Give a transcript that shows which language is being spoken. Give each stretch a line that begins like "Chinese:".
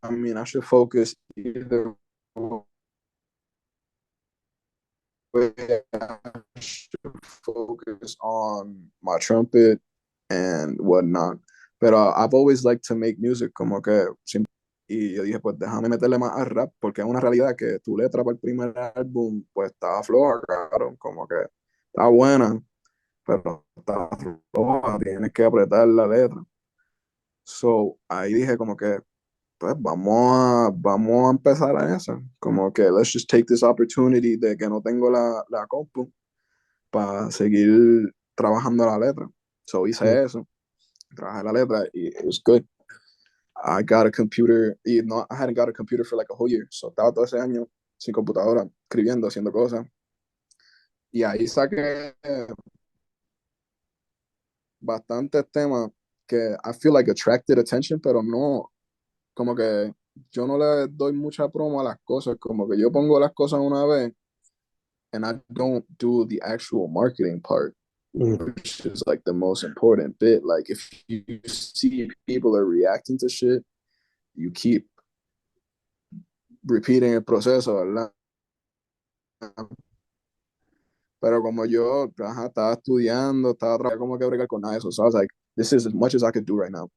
English: I mean, I should focus either way. I should focus on my trumpet and whatnot. Pero I've always liked to make music,
Spanish: como que y yo dije, pues déjame meterle más al rap, porque es una realidad que tu letra para el primer álbum, pues estaba floja, cabrón, como que está buena, pero está floja, tienes que apretar la letra. So, ahí dije como que, pues vamos a empezar a eso, como que
English: let's just take this opportunity
Spanish: de que no tengo la compu para seguir trabajando la letra.
English: So mm,
Spanish: hice eso, trabajé la letra y
English: it was good. I got a computer,
Spanish: y no,
English: I hadn't got a computer for like a whole year.
Spanish: So estaba todo ese año sin computadora, escribiendo, haciendo cosas. Y ahí saqué bastantes temas que
English: I feel like attracted attention,
Spanish: pero no, como que yo no le doy mucha promo a las cosas, como que yo pongo las cosas una vez
English: and I don't do the actual marketing part, mm, which is like the most important bit. Like if you see people are reacting to shit, you keep repeating
Spanish: el proceso, ¿verdad? Pero como yo ajá, estaba estudiando, estaba trabajando como que bregar con nada de eso.
English: So I was like, this is as much as I could do right now.